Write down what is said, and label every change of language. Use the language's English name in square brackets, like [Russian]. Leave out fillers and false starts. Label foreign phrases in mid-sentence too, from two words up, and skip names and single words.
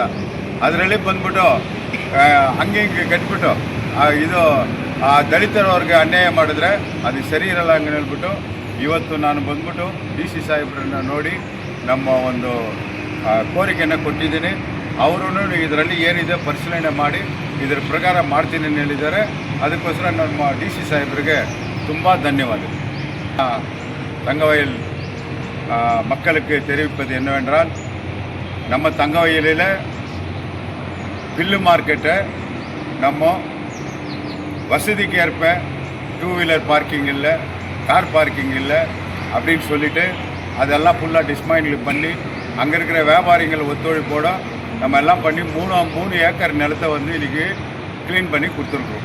[Kannada] ಅದರಲ್ಲಿ ಬಂದ್ಬಿಟ್ಟು ಹಂಗೆ ಕಟ್ಬಿಟ್ಟು ಇದು ದಲಿತರವ್ರಿಗೆ ಅನ್ಯಾಯ ಮಾಡಿದ್ರೆ ಅದು ಸರಿ ಇರಲ್ಲ ಹಂಗೆ ಹೇಳ್ಬಿಟ್ಟು ಇವತ್ತು ನಾನು ಬಂದ್ಬಿಟ್ಟು DC ಸಾಹೇಬ್ರನ್ನ ನೋಡಿ ನಮ್ಮ ಒಂದು ಕೋರಿಕೆಯನ್ನು ಕೊಟ್ಟಿದ್ದೀನಿ. ಅವರು ಇದರಲ್ಲಿ ಏನಿದೆ ಪರಿಶೀಲನೆ ಮಾಡಿ ಇದರ ಪ್ರಕಾರ ಮಾಡ್ತೀನಿ ಅಂತ ಹೇಳಿದ್ದಾರೆ. ಅದಕ್ಕೋಸ್ಕರ ನಮ್ಮ DC ಸಾಹೇಬ್ರಿಗೆ ತುಂಬ ಧನ್ಯವಾದಗಳು. [Tamil] தங்கவயல் மக்களுக்கு தெரிவிப்பது என்னவென்றால், நம்ம தங்கவயலில் பில்லு மார்க்கெட்டை நம்ம வசதிக்கு ஏற்ப [English] 2 wheeler parking [Tamil] இல்லை, [English] car parking [Tamil] இல்லை அப்படின்னு சொல்லிவிட்டு அதெல்லாம் ஃபுல்லாக டிஸ்மைண்டில் பண்ணி அங்கே இருக்கிற வியாபாரிகள் ஒத்துழைப்போட நம்ம எல்லாம் பண்ணி 3 ஏக்கர் நிலத்தை வந்து இன்றைக்கி க்ளீன் பண்ணி கொடுத்துருக்குறோம்.